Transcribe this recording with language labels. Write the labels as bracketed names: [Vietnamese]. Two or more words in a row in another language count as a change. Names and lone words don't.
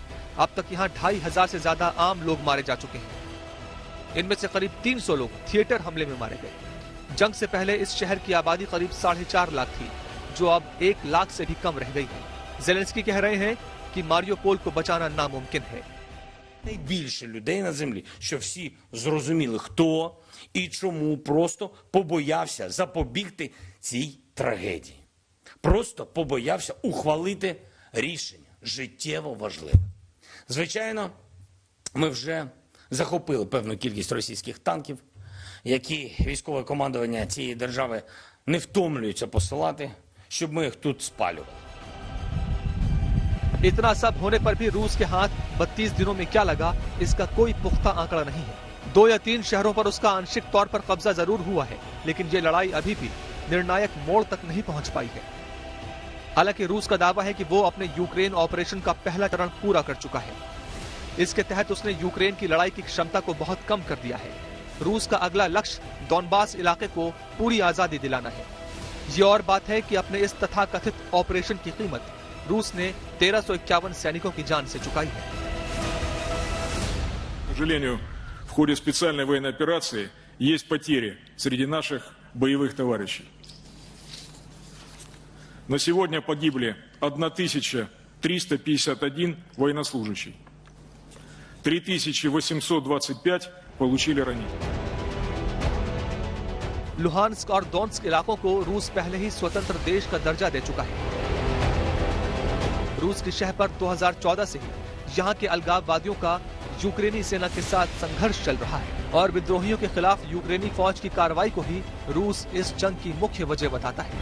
[Hindi] अब तक यहाँ 2500 से ज्यादा आम लोग मारे जा चुके हैं। इनमें से करीब 300 लोग थिएटर हमले में मारे गए। जंग से पहले इस शहर की आबादी करीब 4.5 लाख थी, जो अब 1 लाख से भी कम रह गई है। ज़ेलेंस्की कह रहे हैं कि मारियोपोल को बचाना नामुमकिन है। [Ukrainian] Найбільше людей на землі, що всі зрозуміли, хто і чому, просто побоявся запобігти цій трагедії. Просто побоявся ухвалити рішення життєво важливе. Звичайно, ми вже захопили певну кількість російських танків, які військове командування цієї держави не втомлюється посилати, щоб ми їх тут спалювали. [Hindi] इतना सब होने पर भी रूस के हाथ 32 दिनों में क्या लगा, इसका कोई पुख्ता आंकड़ा नहीं है। 2 या 3 शहरों पर उसका आंशिक तौर पर कब्जा जरूर हुआ है, लेकिन ये लड़ाई अभी भी निर्णायक मोड़ तक नहीं पहुंच पाई है। हालांकि रूस का दावा है कि वो अपने यूक्रेन ऑपरेशन का पहला चरण पूरा कर चुका है। इसके तहत उसने यूक्रेन की लड़ाई की क्षमता को बहुत कम कर दिया है। रूस का अगला लक्ष्य डॉनबास इलाके को पूरी आजादी दिलाना है। ये और बात है कि अपने इस तथाकथित ऑपरेशन की कीमत रूस ने 1351 सैनिकों की जान से चुकाई है। [Russian] К сожалению, в ходе специальной военной операции есть потери среди наших боевых товарищей. На сегодня погибли 1351 военнослужащий. 3825 получили ранения. [Hindi] लुहान्स्क और डोनेट्स्क इलाकों को रूस पहले ही स्वतंत्र देश का दर्जा दे चुका है। रूस की शह पर 2014 से ही यहाँ के अलगाववादियों का यूक्रेनी सेना के साथ संघर्ष चल रहा है, और विद्रोहियों के खिलाफ यूक्रेनी फौज की कार्रवाई को ही रूस इस जंग की मुख्य वजह बताता है।